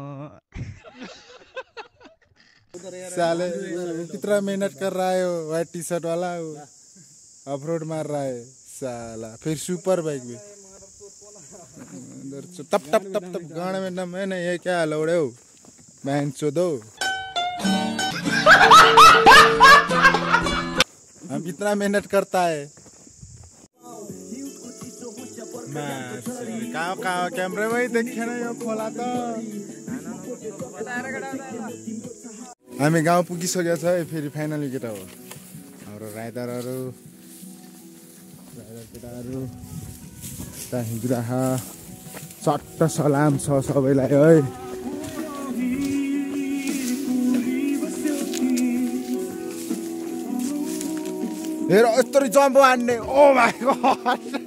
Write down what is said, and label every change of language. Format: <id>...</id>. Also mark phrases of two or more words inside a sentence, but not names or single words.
<hi>साले कितना मेहनत कर रहा है</hi> <en>white T-shirt</en> <hi>वाला</hi> <en>off road</en> <hi>मार रहा है साला फिर</hi> <en>super bike</en> <hi>भी तप तप तप तप गाने में दम है ना ये क्या लौड़े हो बहन चोदो हम कितना मेहनत करता है कहाँ कैमरे में ही देखे ना</hi> <ne>यो खोला</ne> <hi>तो</hi> <ne>हामी गाउँ पुगिसकेको छ है फेरि फाइनली केटा हो हाम्रो राइडरहरू केटाहरू हिँडिरह चट्ट सलाम छ सबैलाई है हेर यस्तो जम्प हान्ने</ne> <en>oh my god</en>